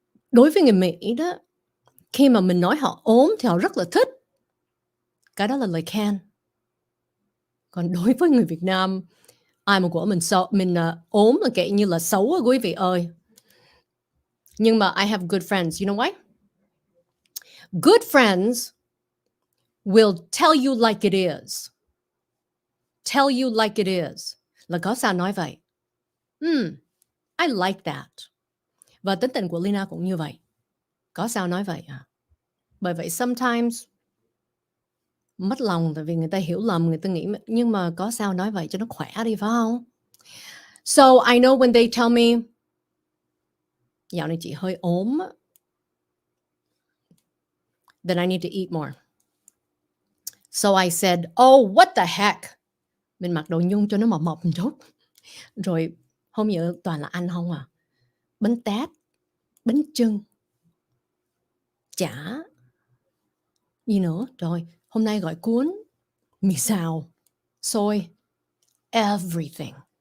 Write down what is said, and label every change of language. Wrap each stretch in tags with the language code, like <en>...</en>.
<vi>Đối với người Mỹ đó, khi mà mình nói họ ốm thì họ rất là thích. Cái đó là lời khen. Còn đối với người Việt Nam, ai mà của mình ốm là kệ như là xấu á quý vị ơi. Nhưng mà</vi> <en>I have good friends. You know why? Good friends will tell you like it is. Tell you like it is.</en> <vi>Là có sao nói vậy?</vi> <en>I like that.</en> <vi>Và tính tình của Lina cũng như vậy. Có sao nói vậy à? Bởi vậy</vi> <en>sometimes</en> <vi>mất lòng tại vì người ta hiểu lầm, người ta nghĩ nhưng mà có sao nói vậy cho nó khỏe đi, phải không?</vi> <en>So I know when they tell me</en> <vi>dạo này chị hơi ốm,</vi> <en>then I need to eat more. So I said, oh, what the heck?</en> <vi>Mình mặc đồ nhung cho nó mập một chút. Rồi hôm giờ toàn là ăn không à? Bánh tét, bánh chưng, chả, gì nữa? Rồi, hôm nay gọi cuốn, mì xào, xôi,</vi> <en>everything.</en>